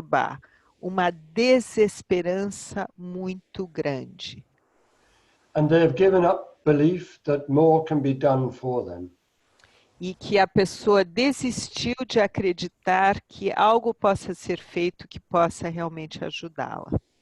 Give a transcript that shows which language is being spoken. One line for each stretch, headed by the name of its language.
Portuguese: Bach, uma desesperança muito grande.
English: And they have given up belief that more can be done for them.
Portuguese: E que a pessoa desistiu de acreditar que algo possa ser feito que possa realmente ajudá-la.